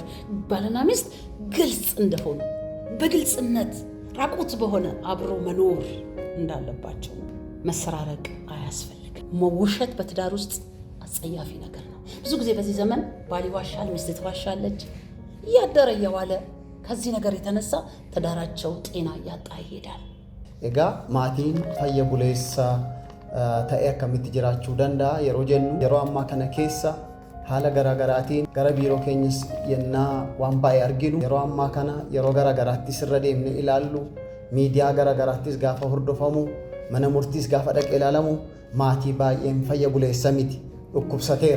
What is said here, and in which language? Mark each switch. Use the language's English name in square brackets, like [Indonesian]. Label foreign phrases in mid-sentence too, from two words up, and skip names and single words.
[Amharic] ባልና ሚስት ግልጽ እንደሆኑ፣ በግልጽነት ራቁት በሆነ አብሮ መኖር እንዳለባቸው። መሰራረቅ አያስፈልግም። ውሸት በትዳር ውስጥ አጸያፊ ነገር ነው። ብዙ ጊዜ በዚህ ዘመን ባል ይዋሻል፣ ሚስት ትዋሻለች። እያደረ እየዋለ ከዚህ ነገር የተነሳ ትዳራቸው ጤና እያጣ ይሄዳል። [Oromo] egaa maatiin fayya buleessa ta'e akkamitti jiraachuu danda'a yeroo jennu yeroo ammaa kana keessa haala garaagaraatiin gara biiroo keenyas yennaa waan baay'ee arginu yeroo ammaa kana yeroo garaagaraattis irra deemne ilaallu miidiyaa garaagaraattis gaafa hordofamu mana murtiis gaafa dhaqee ilaalamu maatii baay'een fayya buleessa miti dhukkubsateera.